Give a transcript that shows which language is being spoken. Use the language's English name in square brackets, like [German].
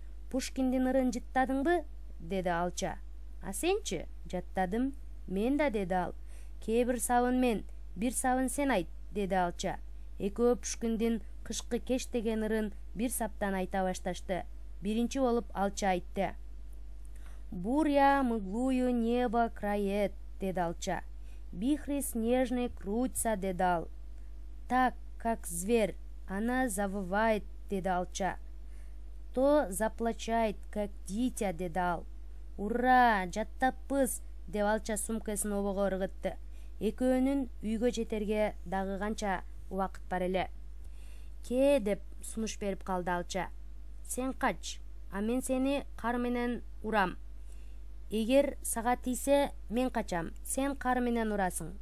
[Kyrgyz] Пушкиндин ырын жыттадыңбы? Деди Алча. А сенчи? Жаттадым. Мен да, деди ал. Кээ бир сабын мен, бир сабын сен айт, деди Алча. Экөө Пушкиндин кышкы кеш деген ырын бир саптан айта башташты. Биринчи болуп Алча айтты. [Russian] Буря мглую небо крает, [Kyrgyz] деди Алча. [Russian] Вихри снежные крутятся, [Kyrgyz] деди ал. [Russian] Так, как зверь, она завывает, [Kyrgyz] деди Алча. [Russian] То заплачает, как дитя, [Kyrgyz] деди ал. Ура, жаттаппыз, деп Алча сумкасын обого ыргытты. Экөөнүн үйгө жетерге дагы канча убакыт бар эле. Ке, деп сунуш берип калды Алча. Сен кач, а мен сени кар менен урам. Эгер сага тийсе, мен качам, сен кар менен урасың.